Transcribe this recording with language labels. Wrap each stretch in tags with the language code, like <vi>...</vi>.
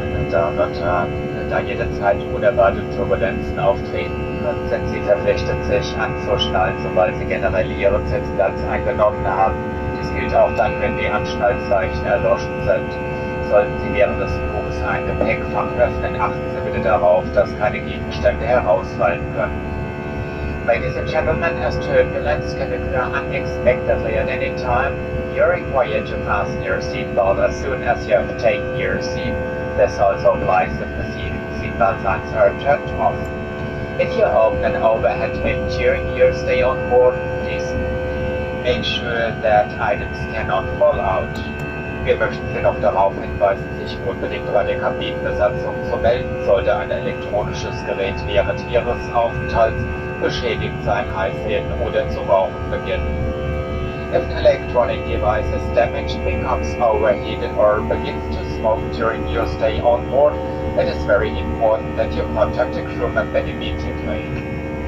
<de>Damen und Herren, da jederzeit unerwartete Turbulenzen auftreten können, sind Sie verpflichtet, sich anzuschnallen, sobald Sie generell Ihren Sitzplatz eingenommen haben. Dies gilt auch dann, wenn die Anschnallzeichen erloschen sind. Sollten Sie während des Fluges ein Gepäckfach öffnen, achten Sie bitte darauf, dass keine Gegenstände herausfallen können.</de> <en>Ladies and gentlemen, as turbulence can occur unexpectedly at any time, you are required to fasten your seatbelt as soon as you have taken your seat. This also applies if the seatbelt signs are turned off. If you open an overhead bin during your stay on board, please make sure that items cannot fall out.</en> <de>Wir möchten Sie noch darauf hinweisen, sich unbedingt bei der Kabinenbesatzung zu melden, sollte ein elektronisches Gerät während Ihres Aufenthalts beschädigt sein, heiß werden oder zu rauchen beginnen.</de> <en>If an electronic device is damaged, becomes overheated or begins to smoke during your stay on board, it is very important that you contact a crew member immediately.</en>